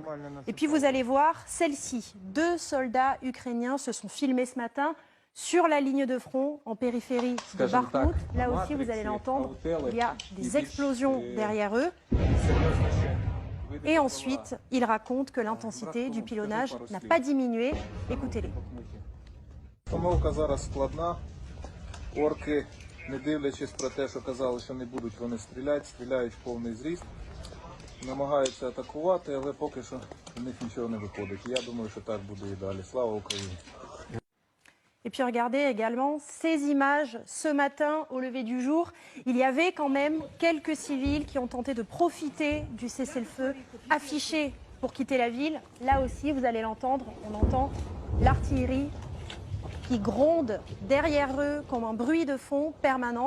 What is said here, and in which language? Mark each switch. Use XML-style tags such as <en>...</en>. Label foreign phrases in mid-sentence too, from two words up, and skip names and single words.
<fr>Et puis vous allez voir celle-ci. 2 soldats ukrainiens se sont filmés ce matin sur la ligne de front en périphérie de Bakhmout. Là aussi, vous allez l'entendre, il y a des explosions derrière eux. Et ensuite, ils racontent que l'intensité du pilonnage n'a pas diminué. Écoutez-les.</fr> <uk>Не дивлячись про те, що казали, що не будуть вони стріляти, стріляють в повний зріст, намагаються атакувати, але поки що в них нічого не виходить. Я думаю, що так буде і далі. Слава Україні!</uk> <fr>Et puis regardez également ces images ce matin au lever du jour. Il y avait quand même quelques civils qui ont tenté de profiter du cessez-le-feu affiché pour quitter la ville. Là aussi, vous allez l'entendre, on entend l'artillerie qui gronde derrière eux comme un bruit de fond permanent.</fr>